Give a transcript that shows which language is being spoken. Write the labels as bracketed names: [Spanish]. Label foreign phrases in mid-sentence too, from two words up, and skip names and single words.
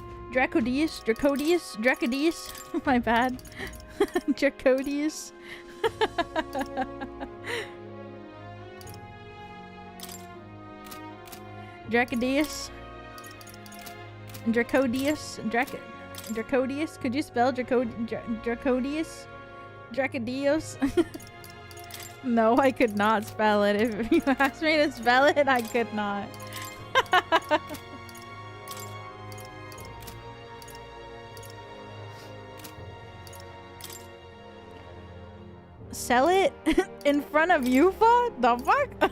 [English] Dracodius. My bad. Dracodius. Dracodius. Dracodius. Could you spell Dracodius? Dracodios? No, I could not spell it. If you asked me to spell it, I could not. Sell it in front of Yufa? The fuck?